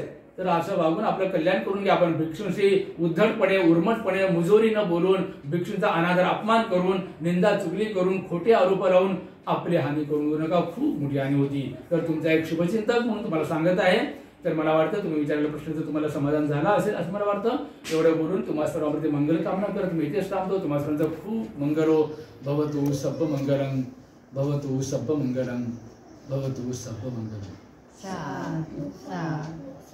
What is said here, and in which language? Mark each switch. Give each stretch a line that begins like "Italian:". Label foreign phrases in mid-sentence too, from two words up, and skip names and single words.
Marathi: तर असं वागून आपलं कल्याण करून घ्या. आपण भिक्षूंशी उद्धटपणे, उर्मटपणे, मुजोरी न बोलून, भिक्षूंचा अनादर, अपमान करून, निंदा चुगली करून, खोटे आरोप लावून आपली हानी करून घेऊ नका. खूप मोठी हानी होती. तर तुमचा एक शुभचिंतक म्हणून तुम्हाला सांगत आहे. तर मला वाटतं तुम्ही विचारलेल्या प्रश्नाचं तुम्हाला समाधान झालं असेल असं मला वाटतं. एवढं बोलून तुम्हाला सर्वांमध्ये मंगल कामना करत मी इथेच थांबतो. तुम्हाला सर्वांचं खूप
Pali: मंगलो भवतु सब्ब मंगलम, भवतु सब्ब मंगलम, भवतु सब्ब मंगलम.